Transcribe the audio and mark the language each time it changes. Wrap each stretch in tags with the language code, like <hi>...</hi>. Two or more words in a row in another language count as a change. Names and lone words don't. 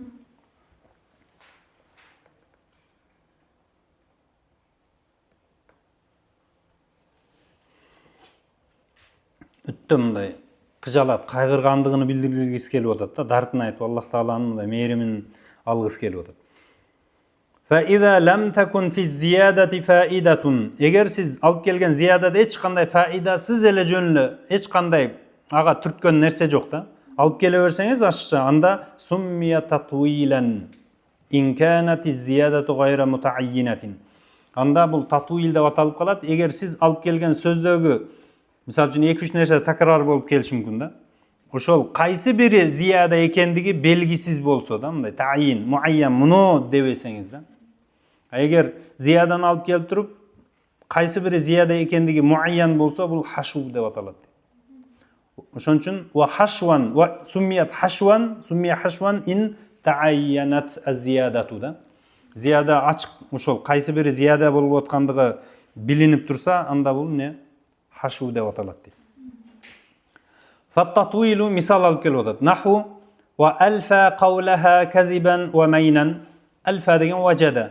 <ky>Өттө мындай кыжалат, кайгыргандыгын билдиргиси келип атат да, дартын айтып, Аллах Тааланын мындай мээримин алгысы келип атат.</ky> <ar>فإن لم تكن في الزيادة فائدة.</ar> <ky>Эгер сиз алып келген зиядада эч кандай фаидасыз эле жөн эле, эч кандай ага түрткөн нерсе жок да. Алып келе берсеңиз ашыкча, анда</ky> <ar>سمي تطويلا إن كانت الزيادة غير متعينة.</ar> <ky>Анда бул татуил деп аталып калат. Эгер сиз алып келген сөздөгү мисалы үчүн 2-3 нерсе такрар болуп келиши мүмкүн да. Ошол кайсы бири зияда экендиги белгисиз болсо да, мындай таин, муайян, муну дебесеңиз да. Эгер зиядан алып келип туруп, кайсы бири зияда экендиги муайян болсо, бул хашу деп аталат. Ошон үчүн</ky> <ar>و حشوا و سميت حشوا، سمي حشوا إن تعينت الزيادة да.</ar> <ky>Зияда ачык, ошол кайсы бири зияда болуп аткандыгы билинип турса, анда бул не? Хашу деп аталат дейт. Фаттатуилу мисал алып келип атат.</ky> <ar>نحو وألفى قولها كذبا ومينا.</ar> <ky>Алфа деген важада.</ky>